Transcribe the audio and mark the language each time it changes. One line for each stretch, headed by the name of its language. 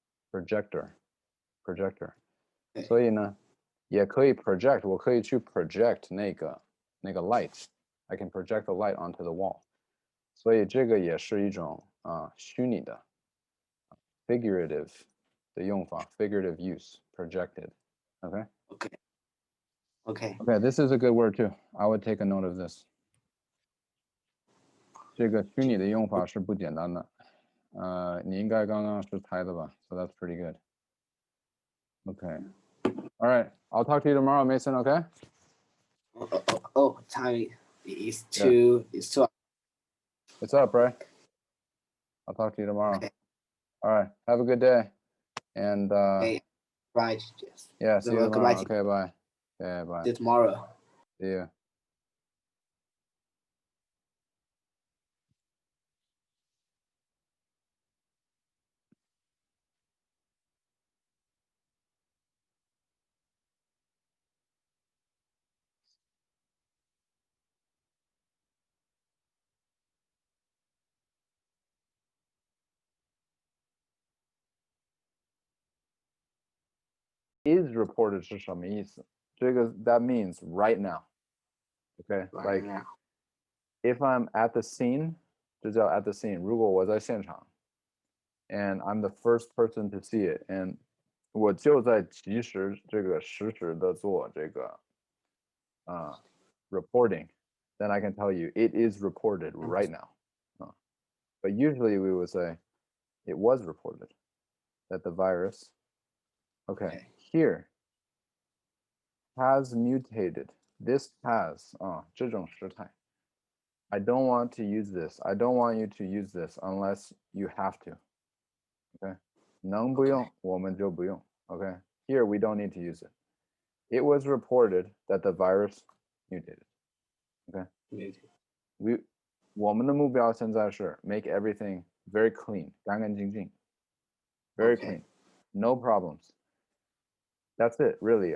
English: projector
Chinese: 所以呢也可以
English: project
Chinese: 我可以去
English: project 那个 light I can project the light onto the wall
Chinese: 所以这个也是一种虚拟的
English: figurative
Chinese: 的用法
English: figurative use projected Okay, this is a good word too. I would take a note of this.
Chinese: 这个虚拟的用法是不简单的。你应该刚刚是猜的吧
English: So that's pretty good. Okay. All right. I'll talk to you tomorrow, Mason, okay? Time is too... It's up, right? I'll talk to you tomorrow. Okay. All right. Have a good day. And right. Yeah, see you tomorrow. Okay, bye. Yeah, bye. See you tomorrow. See you. Is reported
Chinese: 是什么意思？
English: 这个 that means right now. Okay, right like now. If I'm at the scene,
Chinese: 这叫
English: at the scene.
Chinese: 如果我在现场
English: and I'm the first person to see it, and
Chinese: 我就在及时这个实时的做这个reporting,
English: then I can tell you it is reported right now. But usually we would say it was reported that the virus, okay, here has mutated. This has
Chinese: 这种时态
English: I don't want to use this. I don't want you to use this unless you have to. Okay.
Chinese: 能不用我们就不用 Okay.
English: Here we don't need to use it. It was reported that the virus mutated. Okay. We
Chinese: 我们的目标现在是
English: make everything very clean,
Chinese: 干干净净
English: very clean, no problems. That's it, really.